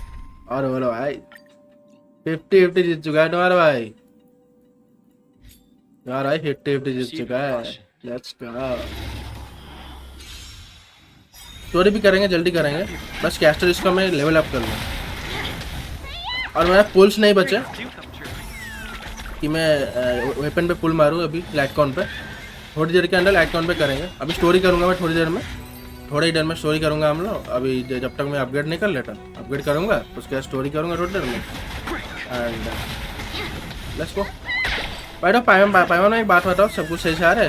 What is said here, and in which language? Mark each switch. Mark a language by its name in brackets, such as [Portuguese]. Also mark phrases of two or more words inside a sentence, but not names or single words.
[Hindi] और बोलो भाई 50-50 जीत चुका है तुम्हारा भाई, तुम्हारा भाई 50-50 जीत चुका है। [English] Let's go, [Hindi] स्टोरी भी करेंगे, जल्दी करेंगे, बस कैस्टरिस को मैं लेवल अप कर लूँ। और मेरा पुल्स नहीं बचे [English] Do come true. [Hindi] कि मैं वेपन पे पुल मारूँ अभी लैकॉन पे, थोड़ी देर के अंदर लैकॉन पे करेंगे। अभी स्टोरी करूँगा मैं थोड़ी देर में, थोड़ी ही देर में स्टोरी करूँगा हम लोग। अभी जब तक मैं अपग्रेड नहीं कर लेता, अपग्रेड करूँगा उसके बाद स्टोरी करूँगा थोड़ी देर में। [English] And let's go. [Hindi] भाई तो पाइमन में एक बात बताओ, सब कुछ सही से आ रहा है?